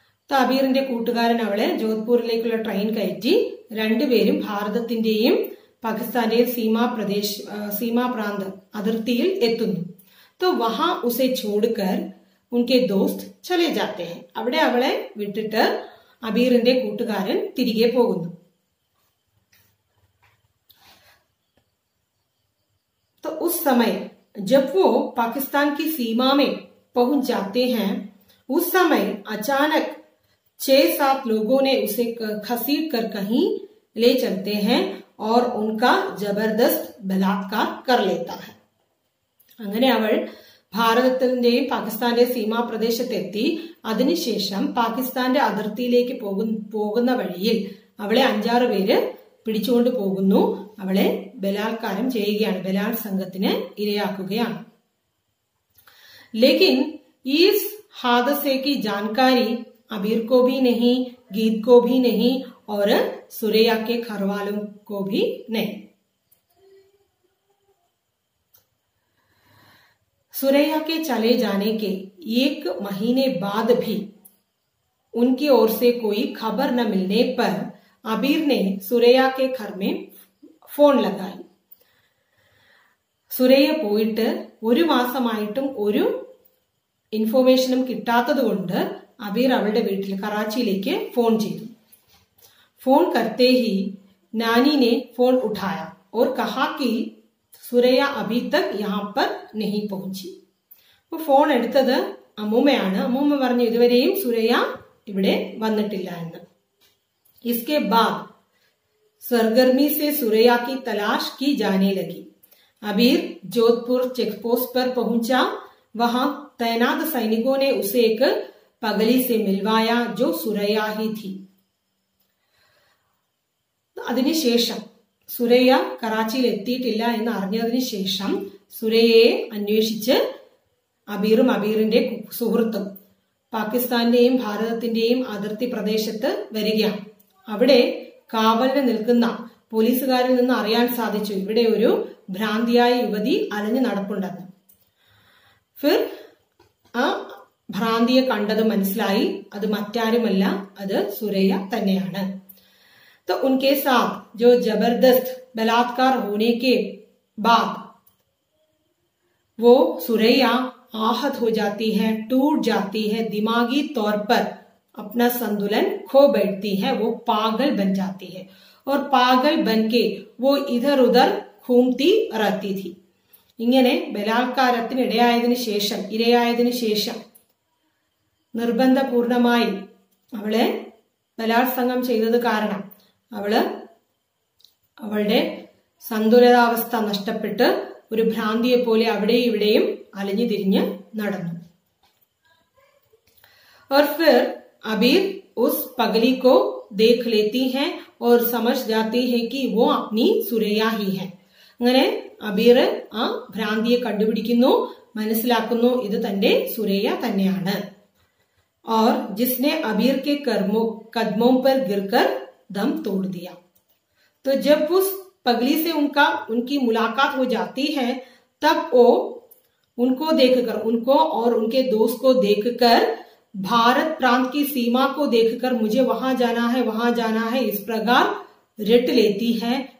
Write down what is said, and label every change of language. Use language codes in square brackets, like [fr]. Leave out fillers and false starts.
[ml] तो അബീറിന്റെ കൂട്ടുകാരൻ അവളെ ജോധ്പൂരിലേക്കുള്ള ട്രെയിൻ കയറ്റി രണ്ടുപേരും ഭാരതത്തിന്റെയും പാകിസ്ഥാന്റെയും [hi] सीमा प्रांत [ml] അതിർത്തിയിൽ എത്തുന്നു. [hi] तो वहां उसे छोड़कर उनके दोस्त चले जाते हैं. [ml] അവിടെ അവളെ വിട്ടിട്ട് അബീറിന്റെ കൂട്ടുകാരൻ തിരികെ പോകുന്നു. [hi] तो उस समय जब वो पाकिस्तान की सीमा में पहुंच जाते हैं, उस समय अचानक 6-7 लोगों ने उसे खसीट कर कहीं ले चलते हैं और उनका जबरदस्त बलात्कार कर लेता है. [ml] അങ്ങനെ അവൾ ഭാരതത്തിന്റെയും പാകിസ്ഥാന്റെയും സീമാ പ്രദേശത്തെത്തി. അതിനുശേഷം പാകിസ്ഥാന്റെ അതിർത്തിയിലേക്ക് പോകുന്ന വഴിയിൽ അവളെ 5-6 പേര് പിടിച്ചുകൊണ്ട് പോകുന്നു. അവളെ ബലാത്കാരം ചെയ്യുകയാണ്, ബലാത്സംഗത്തിന് ഇരയാക്കുകയാണ്. [hi] लेकिन इस हादसे की जानकारी अबीर को भी नहीं, गीत को भी नहीं और सुरैया के घर वालों को भी नहीं. सुरैया के चले जाने के 1 महीने बाद भी उनकी ओर से कोई खबर न मिलने पर अबीर ने सुरैया के घर में ഫോൺ ലഗായി. [ml] സുരയ്യ പോയിട്ട് 1 മാസമായിട്ടും ഒരു ഇൻഫോർമേഷനും കിട്ടാത്തത് കൊണ്ട് അബീർ അവളുടെ വീട്ടിൽ കറാച്ചിയിലേക്ക് ഫോൺ ചെയ്തു. [hi] ഫോൺ करते ही नानी ने फोन उठाया और कहा कि സുരയ്യ अभी तक यहाँ पर नहीं पहुंची. [ml] അപ്പോൾ ഫോൺ എടുത്തത് അമ്മൂമ്മയാണ്. അമ്മൂമ്മ പറഞ്ഞു ഇതുവരെയും സുരയ്യ ഇവിടെ വന്നിട്ടില്ല എന്ന്. [hi] इसके बाद सरगर्मी से सुरैया की तलाश की जाने लगी. अबीर जोधपुर चेकपोस्ट पर पहुंचा. वहां तैनात सैनिकों ने उसे एक पगली से मिलवाया जो सुरैया ही थी. [ml] അതിനുശേഷം സുരയ്യ കറാച്ചിയിൽ എത്തിയിട്ടില്ല എന്ന് അറിഞ്ഞതിന് ശേഷം സുരയ്യയെ അന്വേഷിച്ച് അബീറും അബീറിന്റെ സുഹൃത്തും പാകിസ്ഥാന്റെയും ഭാരതത്തിന്റെയും അതിർത്തി പ്രദേശത്ത് വരികയാണ്. അവിടെ കാവലിന് നിൽക്കുന്ന പോലീസുകാരിൽ നിന്ന് അറിയാൻ സാധിച്ചു ഇവിടെ ഒരു ഭ്രാന്തിയായ യുവതി അലഞ്ഞു നടപ്പുണ്ടെന്ന്. ഫിർ ആ ഭ്രാന്തിയെ കണ്ടത് മനസ്സിലായി അത് മറ്റാരുമല്ല, അത് സുരയ്യ തന്നെയാണ്. [hi] तो उनके साथ जो जबरदस्त बलात्कार होने के बाद वो सुरैया आहत हो जाती है, टूट जाती है, दिमागी तौर पर अपना संतुलन खो बैठती है, वो पागल बन जाती है और पागल बनके वो इधर उधर घूमती रहती थी. [ml] ഇങ്ങനെ ബലാത്കാരത്തിന് ഇരയായതിനു ശേഷം നിർബന്ധപൂർണമായി അവളെ ബലാത്സംഗം ചെയ്തത് കാരണം അവളുടെ സന്തുലിതാവസ്ഥ നഷ്ടപ്പെട്ട് ഒരു ഭ്രാന്തിയെ പോലെ അവിടെയും ഇവിടെയും അലഞ്ഞു തിരിഞ്ഞ് നടന്നു. [hi] और फिर अबीर उस पगली को देख लेती है और समझ जाती है कि वो अपनी सुरैया ही है. [ml] അങ്ങനെ അബീർ ആ ഭ്രാന്തിയെ കണ്ടുപിടിക്കുന്നു, മനസ്സിലാക്കുന്നു ഇത് തന്റെ സുരയ്യ തന്നെയാണ്. [hi] और जिसने अबीर के कदमों पर गिरकर दम तोड़ दिया. तो जब उस पगली से उनकी मुलाकात हो जाती है, तब वो उनको देखकर, उनको और उनके दोस्त को देखकर, भारत प्रांत की सीमा को देखकर मुझे वहां जाना है, वहां जाना है, इस प्रकार रट लेती है।